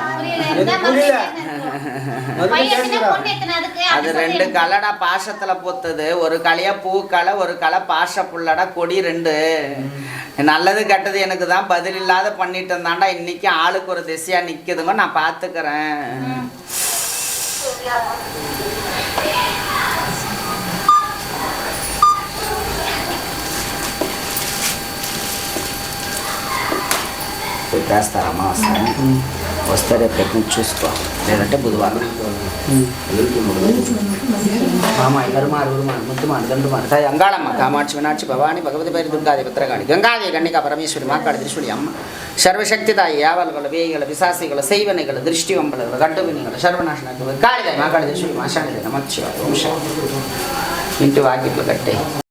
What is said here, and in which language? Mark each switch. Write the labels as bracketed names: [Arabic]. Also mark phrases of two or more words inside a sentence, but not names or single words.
[Tamil] அது 2 கலைடா பாசத்துல பொத்தது. ஒரு கலையா பூ கலை, ஒரு கலை பாச புள்ளடா, கொடி 2. நல்லது கெட்டது எனக்கு தான் பதில் இல்லாத பண்ணிட்டு இருந்தாண்டா. இன்னைக்கு ஆளுக்கு ஒரு திசையா நிக்குதுங்க, நான் பாத்துக்கிறேன். [Telugu] వేస్తారా అమావాస్య వస్తే రేపు ఎక్కడి చూసుకో, లేదంటే బుధవారం. గంగాళమ్మ, కామాక్షి, మీనాక్షి, భవాని, భగవతి పేరు దుర్గాది, భద్రగాళి, గంగాది, గణిక, పరమేశ్వరి, మాకాడి, త్రిశూలి అమ్మ, [Tamil] சர்வசக்திதாய், யாவல்கள், வேய்கள், பிசாசிகள், செய்வனைகள், திருஷ்டி வம்பல்கள், கட்டுவினிகள், சர்வநாசனங்கள், காளிதாய், மாக்காடி, திரிசூலி, மாசாணிதாய், நமச்சிவாய், ஓம் சாந்தி. [Telugu] ఇంటి వాకిట్లు కట్టే